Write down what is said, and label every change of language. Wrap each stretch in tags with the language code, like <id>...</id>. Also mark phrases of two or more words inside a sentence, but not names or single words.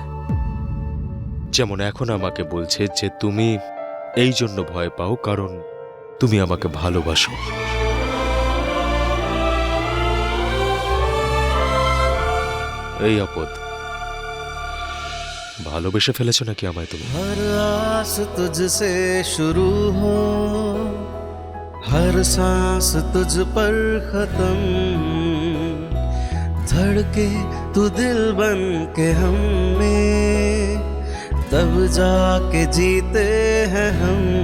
<bn>যেমন এখন আমাকে বলছে যে তুমি এই জন্য ভয় পাও কারণ তুমি আমাকে ভালোবাসো। এই আপদ, ভালোবেসে ফেলেছো নাকি আমায় তুমি?</bn> <hi>हर आस तुझसे शुरू हो, हर सांस तुझ पर खत्म, धड़के तू दिल बन के हम में, तब जाके जीते हैं हम।</hi>